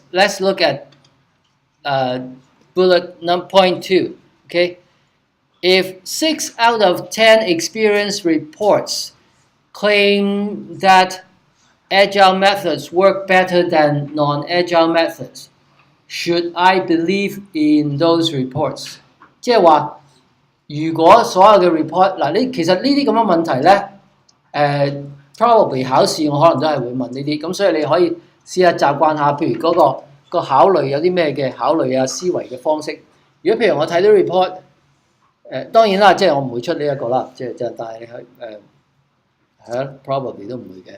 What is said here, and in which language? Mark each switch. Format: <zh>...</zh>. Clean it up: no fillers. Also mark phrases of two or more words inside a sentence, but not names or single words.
<en>Let's look at bullet point 2. Okay, if 6 out of 10 experience reports claim that agile methods work better than non-agile methods, should I believe in those reports?</en> <yue>即係話如果所有嘅 report 嗱，其實呢啲咁嘅問題咧，probably 考試我可能都係會問呢啲，咁所以你可以試下習慣下，譬如嗰個考慮有啲咩嘅考慮啊、思維嘅方式。如果譬如我睇到 report，當然啦，即係我唔會出呢一個啦，即係但係係啊 ，probably 都唔會嘅。</yue>